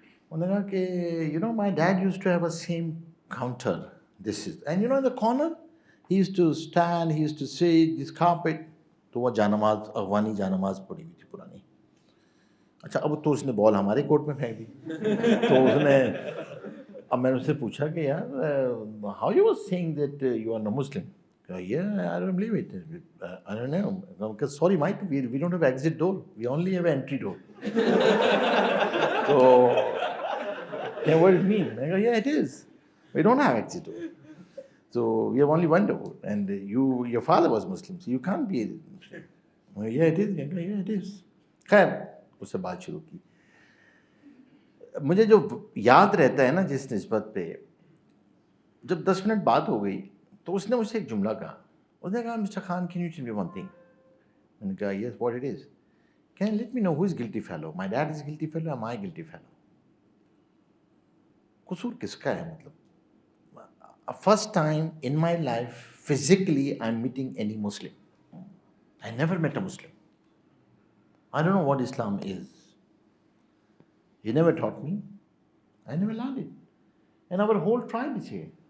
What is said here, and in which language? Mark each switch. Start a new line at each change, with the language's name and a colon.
Urdu: انہوں نے کہا کہ
English: You know my dad used to have a same counter, this is, and you know in the corner he used to stand, he used to set this carpet.
Urdu: تو وہ جانماز, افغانی جانماز پڑی ہوئی تھی پرانی. اچھا اب تو اس نے بال ہمارے کورٹ میں پھینک دی. تو اس نے, اب میں نے اس سے پوچھا کہ یار
English: How you was seeing that you are no Muslim. Yeah, I don't believe it. I don't know. Because sorry, Mike, we don't have exit door. We only have entry door. So, yeah, what does it mean? I go, yeah, it is. We don't have exit door. So we have only one door. And your father was Muslim, so you can't be Muslim. Yeah, it is. I go, yeah, it is.
Urdu: خیر اس سے بات شروع کی. مجھے جو یاد رہتا ہے نا جس نسبت پہ, جب 10 منٹ بات ہو گئی تو اس نے مجھ سے ایک جملہ کہا. اس نے کہا
English: Mister Khan can you tell me one thing.
Urdu: میں نے کہا
English: Yes what it is. Can let me know who is guilty fellow, my dad is guilty fellow یا my guilty fellow.
Urdu: قصور کس کا ہے؟ مطلب
English: First time in my life physically I am meeting any Muslim. I never met a Muslim. I don't know what Islam is. He never taught me, I never learned it, and our whole tribe is here.